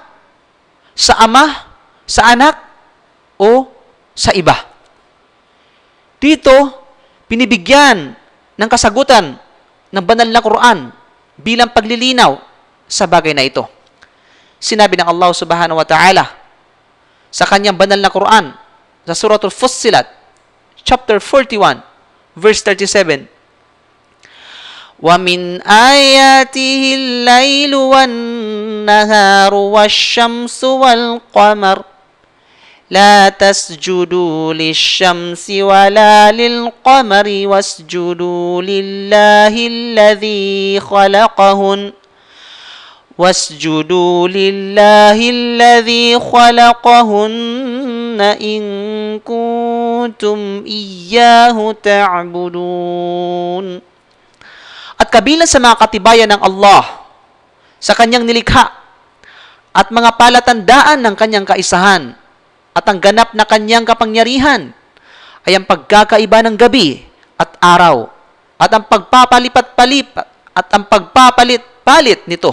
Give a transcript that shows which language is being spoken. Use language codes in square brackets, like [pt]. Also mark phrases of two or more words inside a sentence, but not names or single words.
[tl] Sa Ama? Sa Anak? O sa iba? Dito, pinibigyan ng kasagutan ng banal na Quran bilang paglilinaw sa bagay na ito. Sinabi ng Allah [ar] سبحانه وتعالى [tl] sa kanyang banal na Quran sa Suratul Fussilat, chapter 41, verse 37, [ar] وَمِنْ آيَاتِهِ اللَّيْلُ وَالنَّهَارُ وَالشَّمْسُ وَالْقَمَرُ لَا تَسْجُدُوا لِلشَّمْسِ وَلَا لِلْقَمَرِ وَاسْجُدُوا لِلَّهِ الَّذِي خَلَقَهُنَّ إِن كُنتُمْ إِيَّاهُ تَعْبُدُونَ. [tl] At kabilang sa mga katibayan ng Allah sa kanyang nilikha at mga palatandaan ng kanyang kaisahan at ang ganap na kanyang kapangyarihan ay ang pagkakaiba ng gabi at araw at ang pagpapalipat-palipat at ang pagpapalit-palit nito.